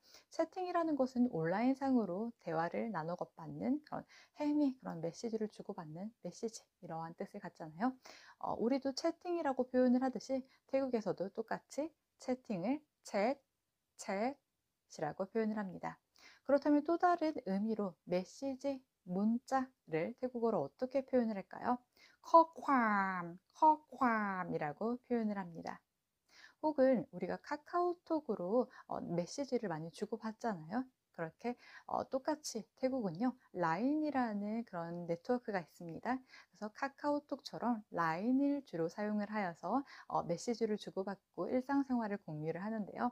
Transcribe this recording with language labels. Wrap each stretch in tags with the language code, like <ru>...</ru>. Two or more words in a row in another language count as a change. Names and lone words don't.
<ko>채팅이라는 것은 온라인상으로 대화를 나눠받는 그런 행위, 그런 메시지를 주고받는 메시지, 이러한 뜻을 갖잖아요. 우리도 채팅이라고 표현을 하듯이 태국에서도 똑같이 채팅을 챗, 챗이라고 표현을 합니다. 그렇다면 또 다른 의미로 메시지, 문자를 태국어로 어떻게 표현을 할까요?</ko> <th>커ความ,</th> <ko>커ความ이라고 표현을 합니다. 혹은 우리가 카카오톡으로 메시지를 많이 주고받잖아요. 그렇게 똑같이 태국은요, 라인이라는 그런 네트워크가 있습니다. 그래서 카카오톡처럼 라인을 주로 사용을 하여서 메시지를 주고받고 일상생활을 공유를 하는데요.</ko>